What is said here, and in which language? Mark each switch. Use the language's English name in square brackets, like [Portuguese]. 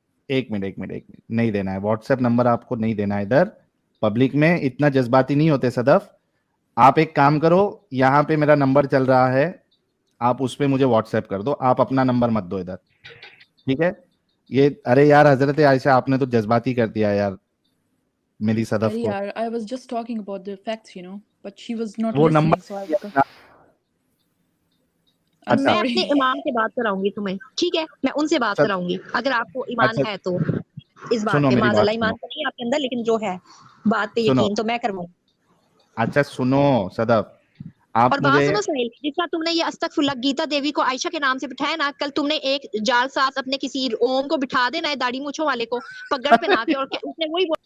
[Urdu] ایک منٹ نہیں دینا ہے واٹس ایپ نمبر, آپ کو نہیں دینا ہے ادھر پبلک میں, اتنا جذباتی نہیں ہوتے صدف. آپ ایک کام کرو, یہاں پہ میرا نمبر چل رہا ہے, آپ اس پہ مجھے واٹس ایپ کر دو, آپ اپنا نمبر مت دو ادھر, ٹھیک ہے. یہ ارے یار حضرت عائشہ آپ نے تو جذباتی کر دیا یار میری صدف کو. [English] I was just talking about the facts, you know, but she was not [Urdu] وہ [English] listening, [Urdu] number [English] so I was... [Urdu] میں اپنے امام سے بات کراؤں گی تمہیں, ٹھیک ہے, میں ان سے بات کراؤں گی اگر آپ کو ایمان ہے تو اس بات پہ. معاذ اللہ ایمان تو نہیں آپ کے اندر, لیکن جو ہے بات پہ یقین تو میں کرواؤں. اچھا سنو صدف, اور بات سنو سہیل, جس طرح تم نے یہ استغفر اللہ گیتا دیوی کو عائشہ کے نام سے بٹھایا نا, کل تم نے ایک جال ساز اپنے کسی اوم کو بٹھا دینا ہے داڑھی مونچھوں والے کو پگڑ پہنا کے, اور اس نے وہی